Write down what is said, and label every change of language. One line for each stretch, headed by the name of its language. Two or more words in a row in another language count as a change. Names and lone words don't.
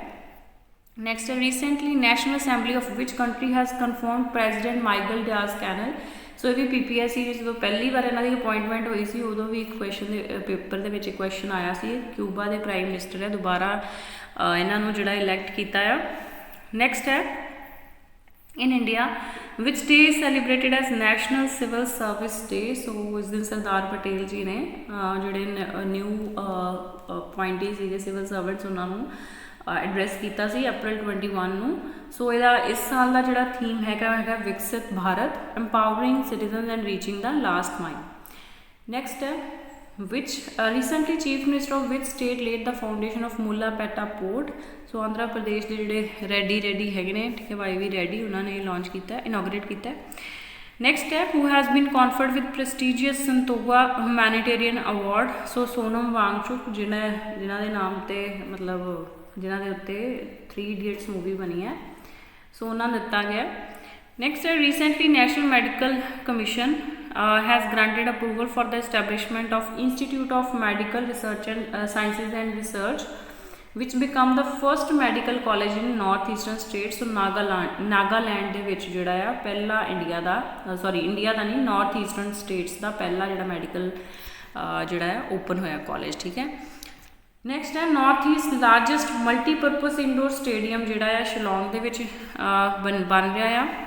Punjabi: ਨੈਕਸਟ ਹੈ
English: recently National Assembly of which country has confirmed President Miguel Díaz-Canel.
Punjabi: ਸੋ ਇਹ ਵੀ PPSC ਦੀ ਜਦੋਂ ਪਹਿਲੀ ਵਾਰ ਇਹਨਾਂ ਦੀ ਅਪਾਇੰਟਮੈਂਟ ਹੋਈ ਸੀ ਉਦੋਂ ਵੀ ਇੱਕ ਕੁਐਸਚਨ ਦੇ ਪੇਪਰ ਦੇ ਵਿੱਚ ਕੁਐਸਚਨ ਆਇਆ ਸੀ। ਕਿਊਬਾ ਦੇ ਪ੍ਰਾਈਮ ਮਿਨਿਸਟਰ ਹੈ, ਦੁਬਾਰਾ ਇਹਨਾਂ ਨੂੰ ਜਿਹੜਾ ਇਲੈਕਟ ਕੀਤਾ ਆ। ਨੈਕਸਟ ਹੈ
English: in India which day is celebrated as National Civil Service Day।
Punjabi: ਸੋ ਇਸ ਦਿਨ ਸਰਦਾਰ ਪਟੇਲ ਜੀ ਨੇ ਜਿਹੜੇ ਨਿਊ ਅਪਾਇੰਟੀ ਸੀਗੇ ਸਿਵਲ ਸਰਵੈਂਟਸ ਉਹਨਾਂ ਨੂੰ ਐਡਰੈਸ ਕੀਤਾ ਸੀ April 21 ਨੂੰ। ਸੋ ਇਹਦਾ ਇਸ ਸਾਲ ਦਾ ਜਿਹੜਾ ਥੀਮ ਹੈਗਾ ਵਿਕਸਿਤ ਭਾਰਤ,
English: empowering citizens and reaching the last mile।
Punjabi: ਨੈਕਸਟ ਹੈ
English: which recently chief minister of which state laid the foundation of Mullapeta port।
Punjabi: ਸੋ ਆਂਧਰਾ ਪ੍ਰਦੇਸ਼ ਦੇ ਜਿਹੜੇ ਰੈਡੀ ਹੈਗੇ ਨੇ, ਠੀਕ ਹੈ, YV ਰੈਡੀ, ਉਹਨਾਂ ਨੇ ਲਾਂਚ ਕੀਤਾ, ਇਨੋਗਰੇਟ ਕੀਤਾ। ਨੈਕਸਟ ਹੈ
English: who has been conferred with prestigious Santoga humanitarian award।
Punjabi: ਸੋ ਸੋਨਮ ਵਾਂਗਚੁਕ ਜਿਨ੍ਹਾਂ ਦੇ ਨਾਮ ਤੇ ਮਤਲਬ ਜਿਨ੍ਹਾਂ ਦੇ ਉੱਤੇ 3 Idiots ਮੂਵੀ ਬਣੀ ਹੈ, ਸੋ ਉਹਨਾਂ ਨੂੰ ਦਿੱਤਾ ਗਿਆ। ਨੈਕਸਟ ਹੈ
English: recently National Medical Commission has granted approval for the establishment of Institute of Medical Research and Sciences and Research which become the first medical college in north eastern states।
Punjabi: so ਨਾਗਾਲੈਂਡ ਦੇ ਵਿੱਚ ਜਿਹੜਾ ਆ ਪਹਿਲਾ ਇੰਡੀਆ ਦਾ ਨਹੀਂ,
English: north eastern states
Punjabi: ਦਾ ਪਹਿਲਾ ਜਿਹੜਾ ਮੈਡੀਕਲ ਜਿਹੜਾ ਆ ਓਪਨ ਹੋਇਆ ਕਾਲਜ। ਠੀਕ ਹੈ, ਨੈਕਸਟ ਹੈ
English: north east largest multipurpose indoor stadium
Punjabi: ਜਿਹੜਾ ਆ ਸ਼ਿਲੌਂਗ ਦੇ ਵਿੱਚ ਬਣ ਰਿਹਾ ਆ।